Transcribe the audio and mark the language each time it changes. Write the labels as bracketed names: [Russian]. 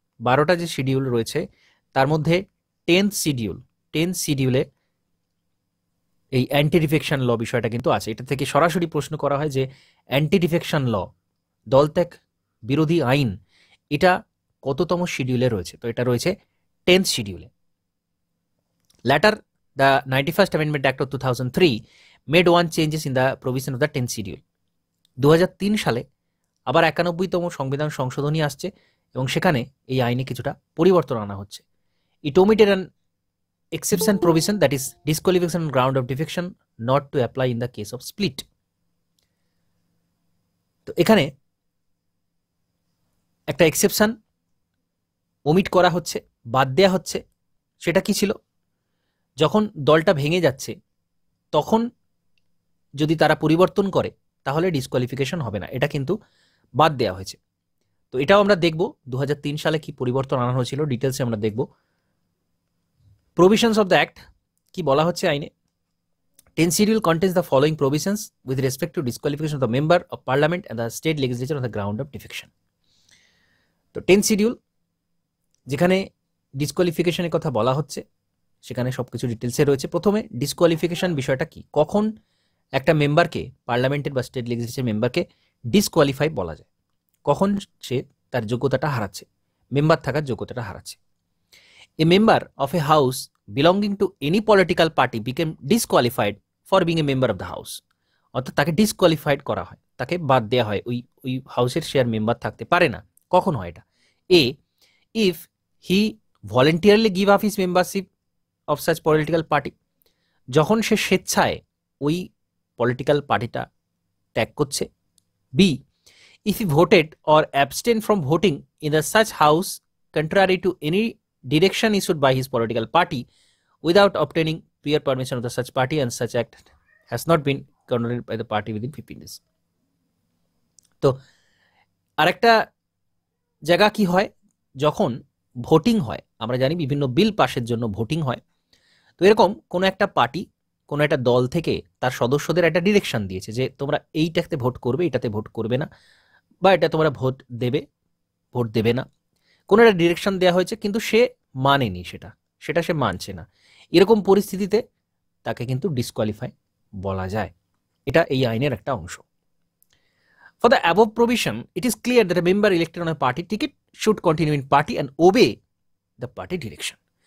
[Bangla] 12টা যে শিডিউল রয়েছে তার মধ্যে 10th শিডিউলে এই অ্যান্টি ডিফেকশন ল বিষয়টা কিন্তু আছে। এটা থেকে সরাসরি প্রশ্ন করা হয় যে অ্যান্টি ডিফেকশন ল, দল ত্যাগ বিরোধী আইন, এটা কততম শিডিউলে রয়েছে? তো এটা রয়েছে 10th শিডিউলে। [English] Later, the 91st Amendment Act of 2003 made one changes in the provision of the 10th schedule. [Bangla] 2003 সালে আবার 91তম সংবিধান সংশোধনী আসছে এবং সেখানে এই আইনে কিছুটা পরিবর্তন আনা হচ্ছে। [English] It omitted an exception provision, that is disqualification on ground of defection not to apply in the case of split. [Bangla] তো এখানে একটা এক্সেপশন ওমিট করা হচ্ছে, বাদ দেয়া হচ্ছে। সেটা কি ছিল? যখন দলটা ভেঙে যাচ্ছে তখন যদি তারা পরিবর্তন করে তাহলে ডিসকোয়ালিফিকেশন হবে না, এটা কিন্তু বাদ দেওয়া হয়েছে। তো এটাও আমরা দেখব 2003 সালে কি পরিবর্তন আনা হয়েছিল, ডিটেলসে আমরা দেখব। [English] provisions of the act [Bangla] কি বলা হচ্ছে আইনে? [English] 10th schedule contains the following provisions with respect to disqualification of the member of parliament and the state legislature on the ground of defection. [Bangla] তো 10th schedule যেখানে ডিসকোয়ালিফিকেশনের কথা বলা হচ্ছে, সেখানে সবকিছু ডিটেলসে রয়েছে। প্রথমে ডিসকোয়ালিফিকেশন বিষয়টা কি, কখন একটা মেম্বারকে, পার্লামেন্টের বা স্টেট লেজিসলেচার মেম্বারকে ডিসকোয়ালিফাই বলা যায়, কখন সে তার যোগ্যতাটা হারাচ্ছে, মেম্বার থাকার যোগ্যতাটা হারাচ্ছে। [English] a member of a house belonging to any political party became disqualified for being a member of the house, [Bangla] অর্থাৎ তাকে ডিসকোয়ালিফাইড করা হয়, তাকে বাদ দেওয়া হয়, ওই হাউসের সে আর মেম্বার থাকতে পারে না। কখন হয় এটা? [English] a, if he voluntarily give up his membership of such political party, [Bangla] যখন সে স্বেচ্ছায় ওই পলিটিক্যাল পার্টিটা ত্যাগ করছে। [English] B, if he voted or abstained from voting in the such house contrary to any direction issued by his political party without obtaining prior permission of the such party and such act has not been condoned by the party within 15 days. [Bangla] তো আরেকটা জায়গা কি হয়, যখন voting হয়, আমরা জানি বিভিন্ন বিল পাসের জন্য ভোটিং হয়। তো এরকম কোনো একটা পার্টি, কোনো একটা দল থেকে তার সদস্যদের একটা ডিরেকশন দিয়েছে যে তোমরা এইটাতে ভোট করবে, এটাতে ভোট করবে না, বা এটা তোমরা ভোট দেবে না, কোনো একটা ডিরেকশন দেওয়া হয়েছে কিন্তু সে মানেনি, সেটা সে মানছে না। এরকম পরিস্থিতিতে তাকে কিন্তু ডিসকোয়ালিফাই বলা যায়। এটা এই আইনের একটা অংশ। [English] For the above provision, it is clear that a member elected on a party ticket should continue in party and obey the party direction.